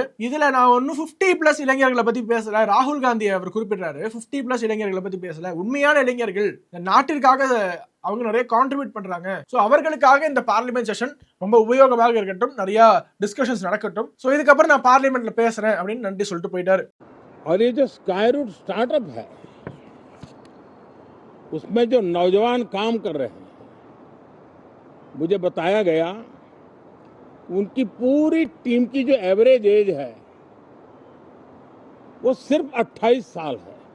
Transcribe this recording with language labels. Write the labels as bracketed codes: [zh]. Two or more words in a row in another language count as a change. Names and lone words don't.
[ta] இதுல நான் ஒன்னும் 50+ இளைஞர்களை பத்தி பேசல. ராகுல் காந்தி அவர் குறிப்பிடுறாரு 50+ இளைஞர்களை பத்தி பேசல. உண்மையான இளைஞர்கள் இந்த நாட்டிற்காக அவங்க நிறைய கான்ட்ரிபியூட் பண்றாங்க. சோ அவர்களுக்காக இந்த [en] parliament session [ta] ரொம்ப உபயோகமாக இருக்கட்டும், நிறைய டிஸ்கஷன்ஸ் நடக்கட்டும். சோ இதுக்கப்புறம் நான் பார்லிமெண்ட்ல பேசுறேன் அப்படின்னு நன்றி சொல்லிட்டு போயிட்டாரு. [hi] और ये जो स्काई रूट स्टार्टअप है उसमें जो नौजवान काम कर रहे हैं, मुझे बताया गया उनकी पूरी टीम की जो [en] average age [hi] है वो सिर्फ 28 साल है.